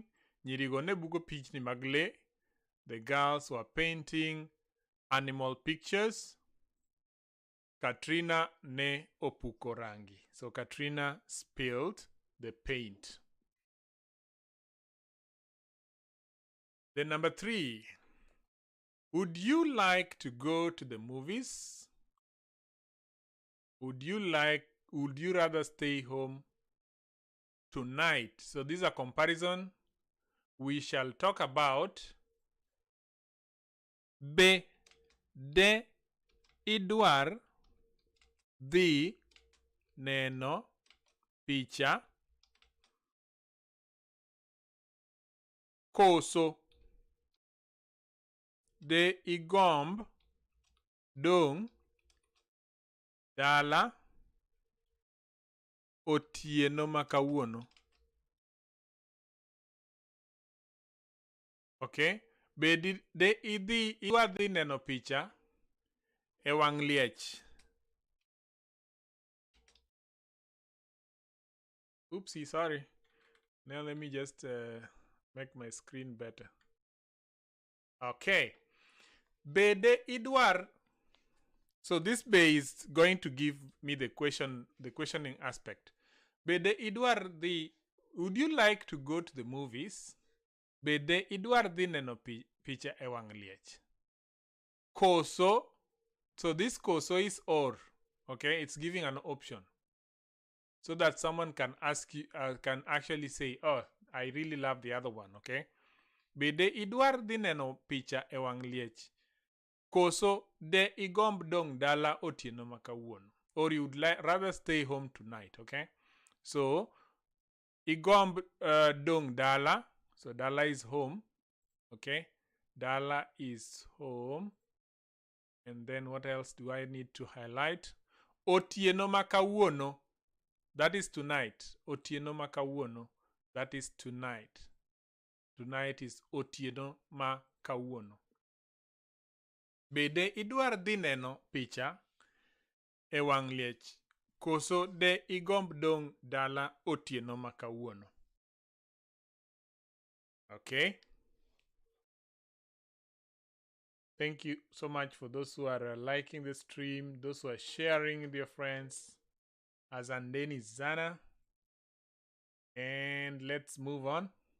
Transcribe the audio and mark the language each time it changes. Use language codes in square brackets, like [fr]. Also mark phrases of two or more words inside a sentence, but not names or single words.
[luo] Nyirigo ne buko pichni magle. [en] The girls were painting animal pictures. [luo] Katrina ne opuko rangi. [en] So Katrina spilled the paint. Then number 3. Would you like to go to the movies? Would you rather stay home tonight? So these are comparison. We shall talk about [luo] be de idwar dhi neno picha koso de igomb dong dala otieno makawuono. [en] Okay? [luo] Be de idwa dhi neno picha e wang' liech. [en] Oopsie, sorry. Now let me just make my screen better. [luo] Okay. Be de idwar. [en] So this be is going to give me the questioning aspect. [luo] Be de idwar the. [en] Would you like to go to the movies? [luo] Be de idwar dhi neno picha e wang' liech. Koso. [en] So this koso is or. Okay, it's giving an option. So that someone can ask you, can actually say, oh, I really love the other one, okay? [luo] Be de idwar dhi neno picha e wang' liech. Koso de igomb dong dala otieno makawuono. [en] Or you would rather stay home tonight, okay? So, [luo] igomb dong dala. [en] So, dala is home, okay? Dala is home. And then what else do I need to highlight? [luo] Otieno makawuono. [en] That is tonight. [luo] Otieno makawuono. [en] That is tonight. Tonight is [luo] otieno makawuono. Be de idwar dhi neno picha e wang' liech. Koso de igomb dong dala otieno makawuono. [en] Okay? Thank you so much for those who are liking the stream, those who are sharing with your friends. Azandeni Zana. And let's move on.